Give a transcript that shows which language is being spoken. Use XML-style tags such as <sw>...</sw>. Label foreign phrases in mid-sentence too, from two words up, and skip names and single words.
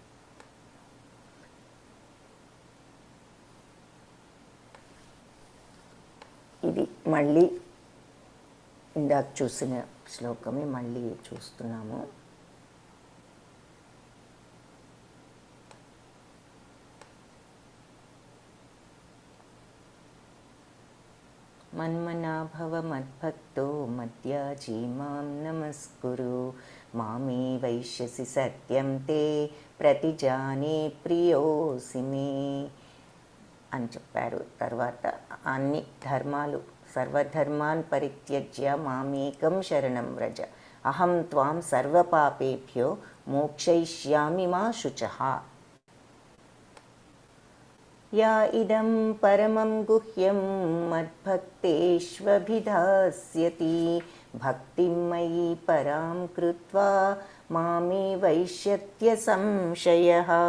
<te>ఇది మళ్ళీ ఇందాక చూసిన శ్లోకమే మళ్ళీ చూస్తున్నాము.</te> <sa>మన్మనాభవ మద్భక్తో మధ్యాజీ మాం నమస్కురు మామే వైశ్యసి సత్యం తే ప్రతిజానే ప్రియోసి మే</sa> <te>అని చెప్పారు. తర్వాత అన్ని ధర్మాలు</te> <sa>సర్వధర్మాన్ పరిత్యజ్య మామేకం శరణం వ్రజ, అహం త్వాం సర్వపాపేభ్యో మోక్షయిష్యామి మా శుచః. యా ఇదం పరమం గుహ్యం మద్భక్తేష్వభిధాస్యతి భక్తిం మయి పరాం కృత్వా మామే వైష్యత్య సంశయః.</sa>